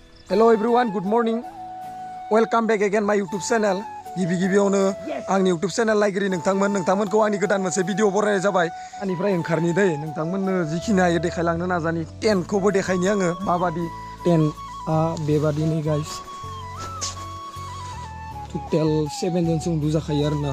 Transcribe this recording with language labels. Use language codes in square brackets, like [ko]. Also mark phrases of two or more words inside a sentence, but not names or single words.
[en] Hello everyone, good morning. Welcome back again my YouTube channel. [brx] गिबियावनो आंनि YouTube channel नायगिरि नोंथांमोनखौ आंनि गोदान मोनसे भिडिअ बरायनाय जाबाय। आंनिफ्राय ओंखारनि दै नोंथांमोननो जिखिनि हायो देखायलांनो नाजानि। टेन्टखौबो देखायनि आङो माबादि टेन्टआ बेबादिनो गाइस। टोटेल 7 जनसो उन्दुजाखायो आरोना।